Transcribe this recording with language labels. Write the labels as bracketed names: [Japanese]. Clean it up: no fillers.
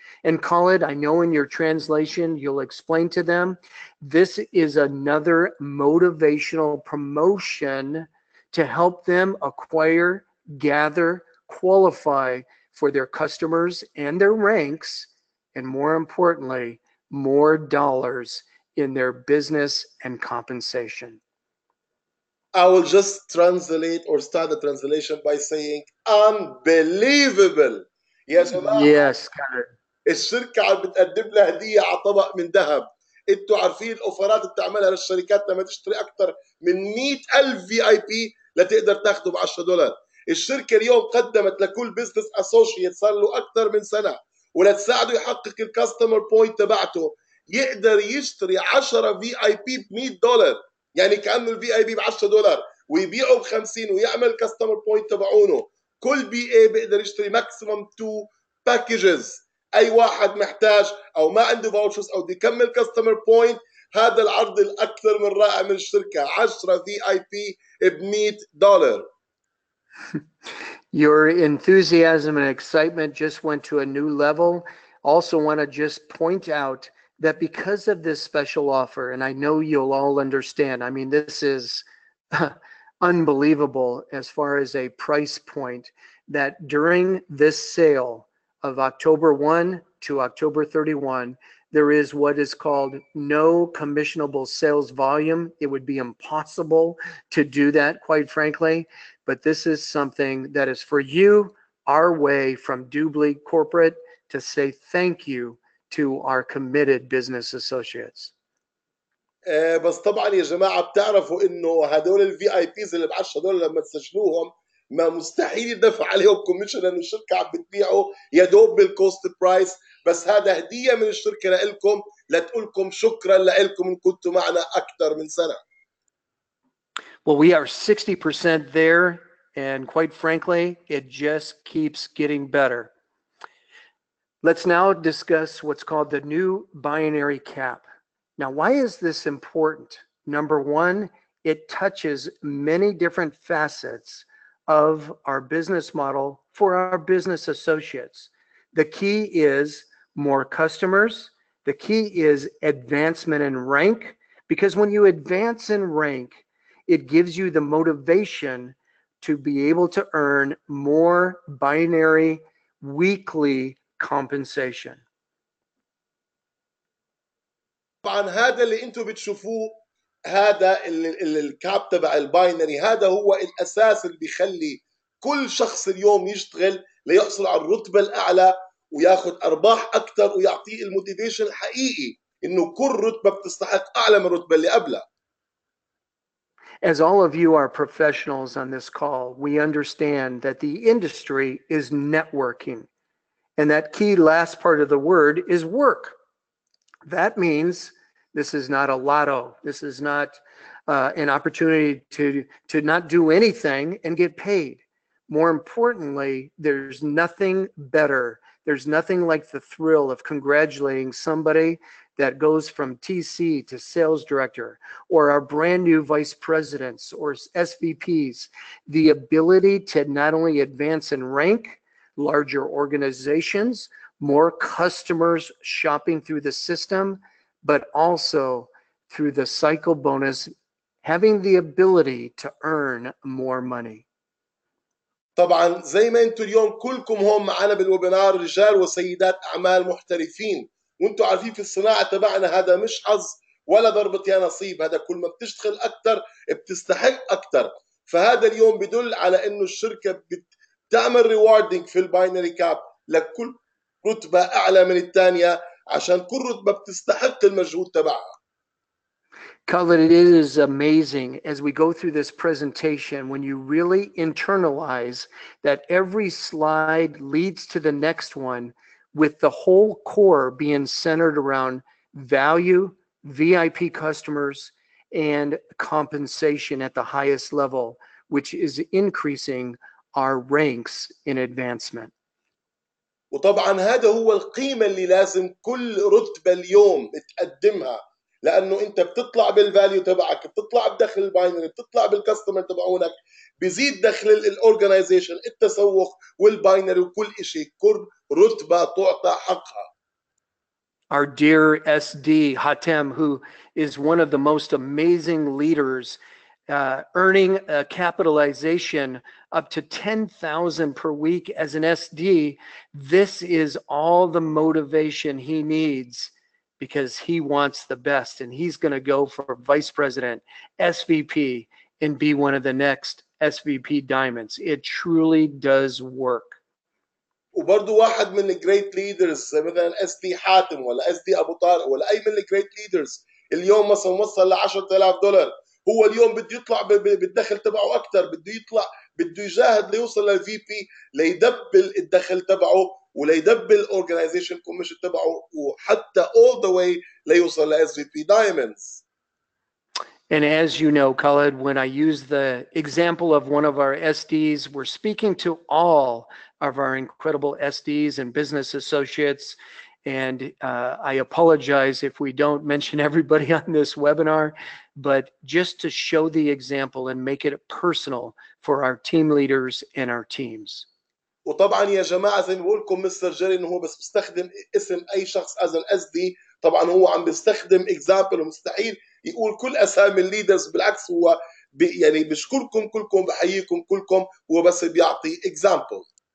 [English] And Khalid, I know in your translation, you'll explain to them, this is another motivational promotion to help them acquire, gather, qualify for their customers and their ranks, and more importantly, more dollars in their business and compensation. I will just translate or start the translation by saying unbelievable. [Arabic] يا جماعة [English] Yes, Khalid. [Arabic] الشركة عم بتقدم لها هدية على طبق من ذهب. انتوا عارفين الاوفرات اللي بتعملها للشركات لما تشتري اكثر من 100,000 VIP لتقدر تاخده ب $10. الشركة اليوم قدمت لكل بزنس اسوشيت صار له اكثر من سنة ولتساعده يحقق الكاستمر بوينت تبعته يقدر يشتري 10 VIP ب $100. يعني كانه الفي اي بي ب $10 ويبيعه ب 50 ويعمل كاستمر بوينت تبعونه. كل بي اي بيقدر يشتري ماكسيمم 2 باكجز. اي واحد محتاج او ما عنده فاوتشرز او بده يكمل كاستمر بوينت هذا العرض الاكثر من رائع من الشركه 10 في اي بي ب $100. [English] Your enthusiasm and excitement just went to a new level. Also want to just point out that because of this special offer, and I know you'll all understand, I mean, this is unbelievable as far as a price point, that during this sale of October 1 to October 31, there is what is called no commissionable sales volume. It would be impossible to do that, quite frankly, but this is something that is for you, our way from Dubli Corporate to say thank you to our committed business associates. [Arabic] بس طبعا يا جماعه بتعرفوا انه هدول الفي اي بيز اللي ب $10 لما تسجلوهم ما مستحيل يدفع عليهم كوميشن لانه الشركه عم بتبيعه يا دوب بالكوست برايس. بس هذا هديه من الشركه لكم لتقول لكم شكرا لكم ان كنتوا معنا اكثر من سنه. [English] Well, we are 60% there, and quite frankly, it just keeps getting better. Let's now discuss what's called the new binary cap. Now, why is this important? Number one, it touches many different facets of our business model for our business associates. The key is more customers. The key is advancement in rank, because when you advance in rank, it gives you the motivation to be able to earn more binary weekly compensation. [Arabic] طبعا هذا اللي انتم بتشوفوه هذا الكاب تبع الباينري هذا هو الاساس اللي بيخلي كل شخص اليوم يشتغل ليحصل على الرتبه الاعلى وياخذ ارباح اكثر ويعطيه الموتيفيشن الحقيقي انه كل رتبه بتستحق اعلى من الرتبه اللي قبلها. [English] As all of you are professionals on this call, we understand that the industry is networking, and that key last part of the word is work. That means this is not a lotto. This is not an opportunity to not do anything and get paid. More importantly, there's nothing better. There's nothing like the thrill of congratulating somebody that goes from TC to sales director, or our brand new vice presidents or SVPs. The ability to not only advance in rank, larger organizations, more customers shopping through the system, but also through the cycle bonus, having the ability to earn more money. [Arabic] طبعا زي ما انتم اليوم كلكم هون معنا بالويبينار رجال وسيدات اعمال محترفين، وانتم عارفين في الصناعه تبعنا هذا مش حظ ولا ضربه يا نصيب، هذا كل ما بتشتغل اكثر بتستحق اكثر. فهذا اليوم بدل على انه الشركه بتعمل ريواردنج في الباينري كاب لكل رتبه اعلى من الثانيه عشان كل رتبه بتستحق المجهود تبعها. [English] Khaled, it is amazing as we go through this presentation when you really internalize that every slide leads to the next one, with the whole core being centered around value, VIP customers, and compensation at the highest level, which is increasing our ranks in advancement. [Arabic] وطبعا هذا هو القيمة اللي لازم كل رتبة اليوم تقدمها، لأنه أنت بتطلع بالفاليو تبعك، بتطلع بدخل الباينري، بتطلع بالكاستمر تبعونك، بزيد دخل الاورجنايزيشن، التسوق والباينري وكل شيء، كل رتبة تعطى حقها. [English] Our dear SD Hatem, who is one of the most amazing leaders, earning a capitalization up to 10,000 per week as an SD. This is all the motivation he needs because he wants the best, and he's going to go for vice president, SVP, and be one of the next SVP diamonds. It truly does work. [Arabic] وبرضه واحد من الجريت ليدرز مثلا اس دي حاتم ولا اس دي ابو طارق ولا اي من الجريت ليدرز اليوم مثلا وصل ل $10,000، هو اليوم بده يطلع بالدخل تبعه اكثر، بده يطلع بده يجاهد ليوصل للفي بي ليدبل الدخل تبعه وليدبل الاورجنايزيشن كوميشن تبعه وحتى [English] all the way [Arabic] ليوصل ل SVP Diamonds. [English] And as you know, Khaled, when I use the example of one of our SDs, we're speaking to all of our incredible SDs and business associates. And I apologize if we don't mention everybody on this webinar, but just to show the example and make it personal for our team leaders and our teams. [Arabic] وطبعا يا جماعه زي ما بقول لكم مستر جيري انه هو بس بيستخدم اسم اي شخص از ان اس دي، طبعا هو عم بيستخدم اكزامبل ومستحيل يقول كل اسامي الليدرز، بالعكس هو يعني بشكركم كلكم، بحييكم كلكم، هو بس بيعطي اكزامبل.